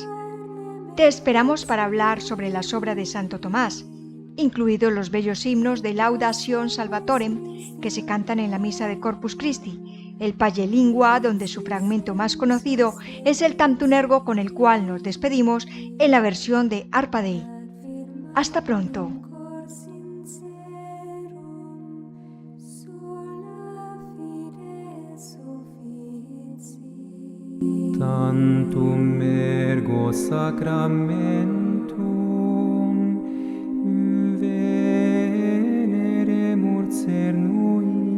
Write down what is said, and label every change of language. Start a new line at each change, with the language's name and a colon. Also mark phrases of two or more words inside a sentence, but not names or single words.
Spanish: Te esperamos para hablar sobre las obras de Santo Tomás, incluidos los bellos himnos de Laudatio Salvatorem que se cantan en la misa de Corpus Christi, el Palle Lingua, donde su fragmento más conocido es el Tantum Ergo, con el cual nos despedimos en la versión de Arpa Dei. Hasta pronto.
Latin: Tantum ergo sacramentum veneremur cernui